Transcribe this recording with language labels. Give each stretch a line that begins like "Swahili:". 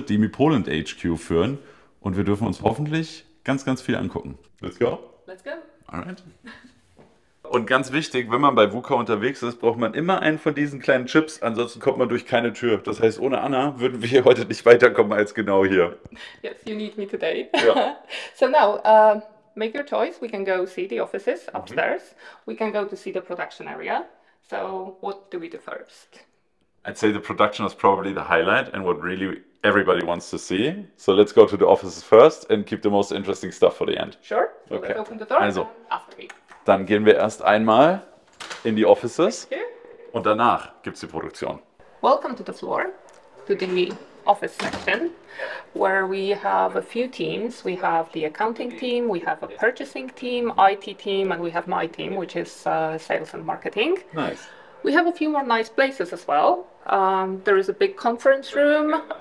German: Demi Poland HQ führen. Und wir dürfen uns hoffentlich ganz, ganz viel angucken.
English: Let's go. Let's go. Alright.
German: Und ganz wichtig, wenn man bei VUCA unterwegs ist, braucht man immer einen von diesen kleinen Chips, ansonsten kommt man durch keine Tür. Das heißt, ohne Anna würden wir hier heute nicht weiterkommen als genau hier.
English: Yes, you need me today.
German: Ja.
English: So now, make your choice. We can go see the offices upstairs. We can go to see the production area. So what do we do first? I'd say the production is probably the highlight and what really everybody wants to see. So let's go to the offices first and keep the most interesting stuff for the end. Sure. So Okay. let's open the door.
German: Also.
English: After me.
German: Dann gehen wir erst einmal in die Offices
English: Here.
German: und danach gibt es die Produktion.
English: Welcome to the floor, to the office section, where we have a few teams. We have the accounting team, we have a purchasing team, IT team, and we have my team, which is sales and marketing. Nice. We have a few more nice places as well. There is a big conference room.